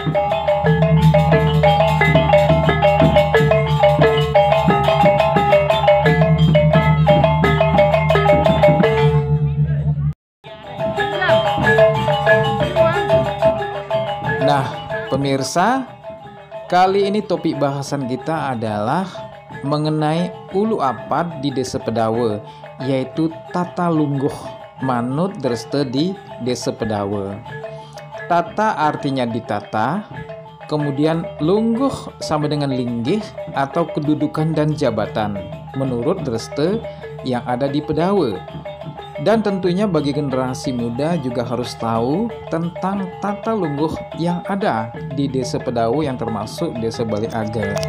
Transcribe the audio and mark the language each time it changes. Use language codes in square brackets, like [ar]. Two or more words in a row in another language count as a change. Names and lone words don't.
[id] Nah, pemirsa, kali ini topik bahasan kita adalah mengenai ulu apad di Desa Pedawe, yaitu [ban] Tata Lungguh manut dreste [id] di Desa Pedawe. Tata artinya ditata, kemudian lungguh sama dengan linggih atau kedudukan dan jabatan menurut dreste yang ada di Pedawe. Dan tentunya bagi generasi muda juga harus tahu tentang tata lungguh yang ada di Desa Pedawe yang termasuk Desa Bali Age.